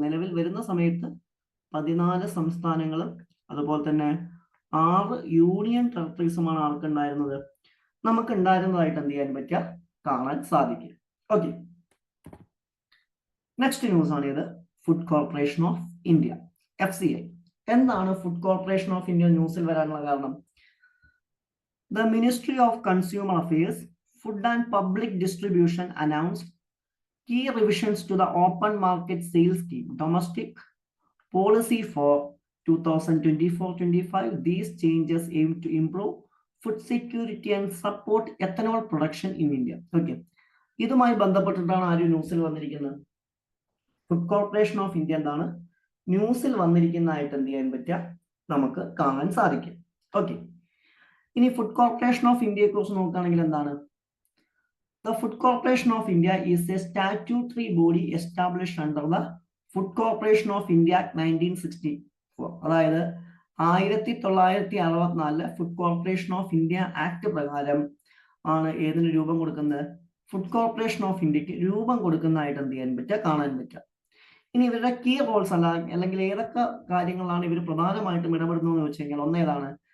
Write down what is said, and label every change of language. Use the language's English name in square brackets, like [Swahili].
[Malayalam] നിലവിൽ വരുന്ന സമയത്ത് 14 സംസ്ഥാനങ്ങളും അതുപോലെ തന്നെ 6 യൂണിയൻ ടെറിട്ടറീസുമാണ് ആർക്കുണ്ടായിരുന്നത്? നമുക്ക് ഉണ്ടായിരുന്നതായിട്ട് എന്ത് ചെയ്യാൻ പറ്റുക? കാണാൻ സാധിക്കും. ഓക്കെ. നെക്സ്റ്റ് ന്യൂസ് ആണ് ഇത്. Food corporation of India, FCI. എന്താണ് ഫുഡ് കോർപ്പറേഷൻ ഓഫ് ഇന്ത്യ ന്യൂസിൽ വരാനുള്ള കാരണം? [English] The ministry of consumer affairs, food and public distribution announced key revisions to the open market sales scheme domestic policy for 2024-25. These changes aim to improve food security and support ethanol production in India. Okay. [Malayalam] ഇതുമായി ബന്ധപ്പെട്ടിട്ടാണ് ആര് ന്യൂസിൽ വന്നിരിക്കുന്നത്? Food corporation of India എന്താണ് ന്യൂസിൽ വന്നിരിക്കുന്നതായിട്ട് എന്ത് ചെയ്യാൻ പറ്റുക? നമുക്ക് കാണാൻ സാധിക്കും. ഓക്കെ. ഇനി ഫുഡ് കോർപ്പറേഷൻ ഓഫ് ഇന്ത്യയെ കുറിച്ച് നോക്കുകയാണെങ്കിൽ എന്താണ്? [English] The Food Corporation of India is a statutory body established under the Food Corporation of India Act 1964. [Malayalam] അതായത് 1964 food corporation of India act പ്രകാരം ആണ് ഏതിന് രൂപം കൊടുക്കുന്നത്? ഫുഡ് കോർപ്പറേഷൻ ഓഫ് ഇന്ത്യക്ക് രൂപം കൊടുക്കുന്നതായിട്ട് എന്ത് ചെയ്യാൻ പറ്റുക? കാണാൻ പറ്റുക. ഇനി ഇവരുടെ കീ റോൾസ് അല്ലെങ്കിൽ ഏതൊക്കെ കാര്യങ്ങളാണ് ഇവർ പ്രധാനമായിട്ടും ഇടപെടുന്നതെന്ന് വെച്ച് കഴിഞ്ഞാൽ ഒന്നേതാണ്?